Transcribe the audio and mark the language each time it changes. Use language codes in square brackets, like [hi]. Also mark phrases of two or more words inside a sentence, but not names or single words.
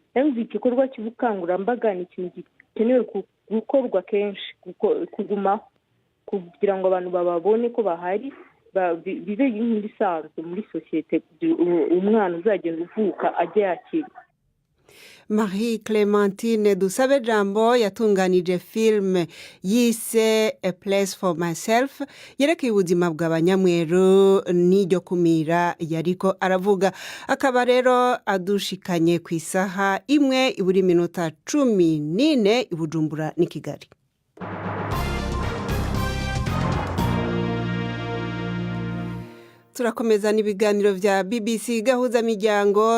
[rn] Kandi igikorwa cy'ubukangurambaga ni ikintu gikenewe gukorwa kenshi, kugumaho kugira ngo abantu bababone ko bahari, bibe nk'ibisanzwe muri sosiyete, umwana uzagenda uvuka ajya yakira. Marie Clementine Dusabe Jambo yatunganije film yise A Place for Myself yerekeye ubuzima bw'abanyamweru n'iryo kumira yariko aravuga. Akaba rero adushikanye ku isaha imwe iburi minota 14 i Bujumbura n'i Kigali. Turakomeza n'ibiganiro vya BBC Gahuza miryango.